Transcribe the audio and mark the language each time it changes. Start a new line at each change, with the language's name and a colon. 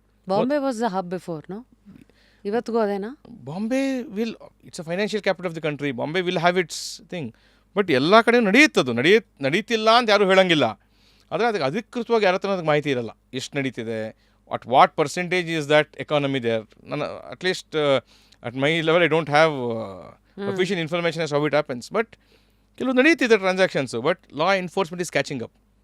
English: Bombay was the hub before, no?
Kannada: ಇವತ್ತಿಗೂ ಅದೇನಾ?
English: Bombay will, it's a financial capital of the country. Bombay will have its thing.
Kannada: But ಎಲ್ಲ ಕಡೆ ನಡೆಯುತ್ತದು, ನಡೀತಿಲ್ಲ ಅಂತ ಯಾರೂ ಹೇಳೋಂಗಿಲ್ಲ. ಆದರೆ ಅದಕ್ಕೆ ಅಧಿಕೃತವಾಗಿ ಯಾರ ಹತ್ರ ಅದಕ್ಕೆ ಮಾಹಿತಿ ಇರಲ್ಲ, ಎಷ್ಟು ನಡೀತಿದೆ,
English: at what percentage is that economy there. At least at my level I don't have official information as how it happens. But
Kannada: ಕೆಲವು ನಡೀತಿದೆ
English: Transactions, but law enforcement is catching up.